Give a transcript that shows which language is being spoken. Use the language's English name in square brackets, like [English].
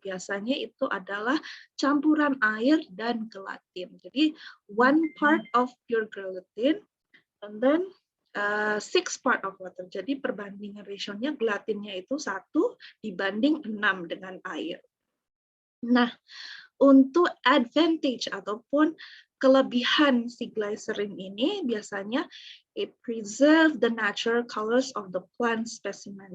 [Indonesian] Biasanya itu adalah campuran air dan gelatin. [English] Jadi 1 part of pure gelatin and then 6 part of water. [Indonesian] Jadi perbandingan rasionya gelatinnya itu 1 dibanding 6 dengan air. Nah, untuk advantage ataupun kelebihan si glycerin ini biasanya [English] it preserve the natural colors of the plant specimen.